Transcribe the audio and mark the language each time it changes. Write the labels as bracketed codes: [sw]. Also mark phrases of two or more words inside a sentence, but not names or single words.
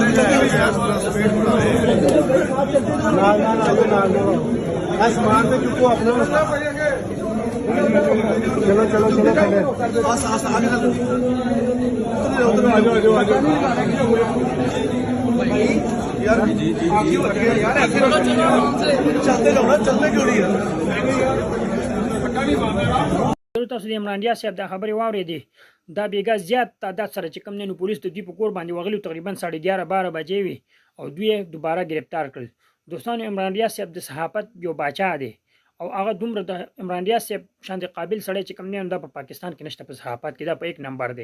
[ur] سامان پے چکو اپنے چلو چلو چلو یار چلتے جاؤ نا، چلنے کیوں نہیں ہے. [ps] تاسو د عمران ریاض صاحب دا خبرې واورېدې دا بیګا زیات تعداد سره چې کوم نه پولیس د دوی په کور باندې وغلو تقریبا 11:30-12 بجې وي او دوی دوباره گرفتار کړل. دوستانو عمران ریاض صاحب د صحافت یو باچا دی او هغه دومره د عمران ریاض صاحب شان د قابل سړی چې کوم نه دا په پاکستان کې نشته، په صحافت کې دا په 1 نمبر دی.